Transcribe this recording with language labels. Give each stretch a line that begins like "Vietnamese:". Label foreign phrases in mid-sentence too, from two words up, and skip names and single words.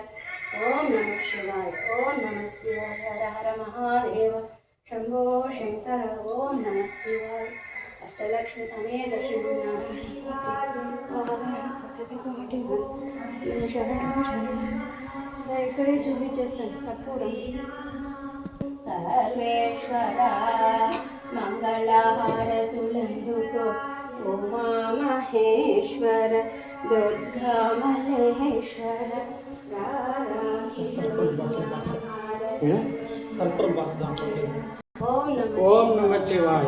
Sanskrit: ओम नमः शिवाय ओम नमः शिवाय। हर हर महादेव शंभो शंकर। ओम नमः शिवाय। अष्टलक्ष्मी समेत
Telugu: ఇక్కడే చూపించేస్తాను కర్పూరం. సర్వేశ్వర మంగళహారతులందుకో ఉమా మహేశ్వర దుర్గా మల్లేశ్వర
Sanskrit: ఓం నమ శివాయ.